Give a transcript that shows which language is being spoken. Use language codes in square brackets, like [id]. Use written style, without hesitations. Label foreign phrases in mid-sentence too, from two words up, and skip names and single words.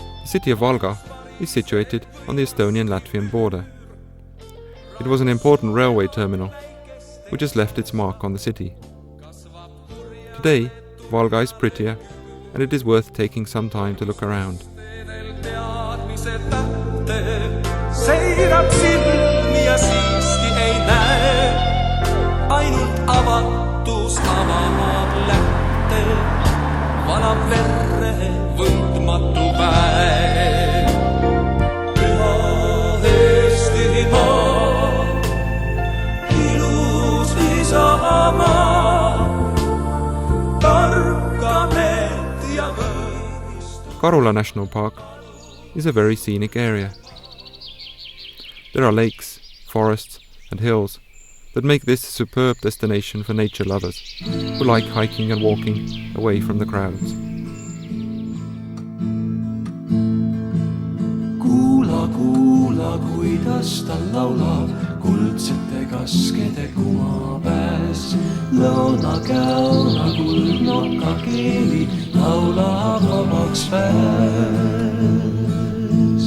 [en] city of Valga is situated on the Estonian-Latvian border. It was an important railway terminal, which has left its mark on the city. Today, Valga is prettier, and it is worth taking some time to look around. [et] Seirab silmi ja siiski ei näe, ainult avatus avab lätte, valab verre võtmatu väe. Püha Eestimaa, ilus isamaa, tarka meelt ja võist. [en] Karula National Park is a very scenic area. There are lakes, forests and hills that make this a superb destination for nature lovers who like hiking and walking away from the crowds. [et] Kuula, kuula, kuidas ta laulab kuldsete kaskede kumapääs. Lõunakäona kuldnoka keeli laulab vabaks pääs.